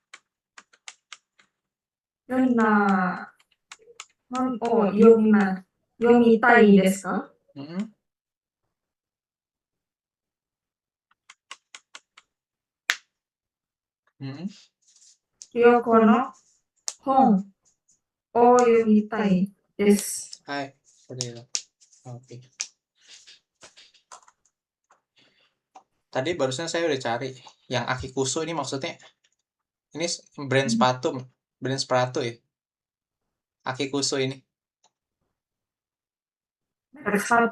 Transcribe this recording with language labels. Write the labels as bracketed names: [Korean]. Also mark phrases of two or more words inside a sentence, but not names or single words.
[Japanese] Yomimasu. 読みたいですか Mm-mm. Mm-mm. ヨコの本を読みたいです。 [Indonesian] Hai, seperti itu. Oke. Tadi barusan saya udah cari yang Akikusu ini maksudnya ini brand sepatu ya. Akikusu ini Merek sepatu.